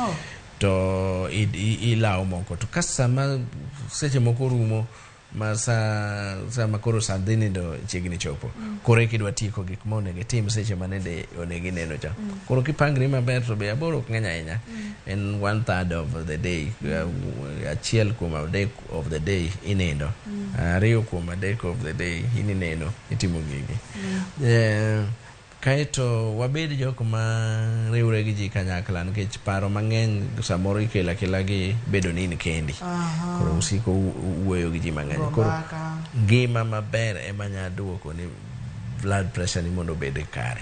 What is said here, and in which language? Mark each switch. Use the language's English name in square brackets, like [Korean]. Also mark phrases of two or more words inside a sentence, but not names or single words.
[Luo (Kenya and Tanzania)] To ilawo moko to kasama seche moko rumo ma sama koro sandini do chiegni chopo koro kidwa tieko gik ma onego itim seche manende onego ineno cha. Koro kipangri maber to be aboro ok ng'eny ahinya. [English] En 1/3 of the day, [Luo (Kenya and Tanzania)] achiel kuom adek [English] of the day [Luo (Kenya and Tanzania)] inendo, ariyo kuom adek [English] of the day [Luo (Kenya and Tanzania)] ineno itimo gigi. Kaeto wabed jok ma riwre gi ji kanyakla nikech paro mang'eny samoro ikela gi bedo ni in kendi. Koro usiko wuoyo gi ji mang'eny. Koro ngima maber ema nya duoko ni [English] blood pressure [Luo (Kenya and Tanzania)] ni mondo obed kare.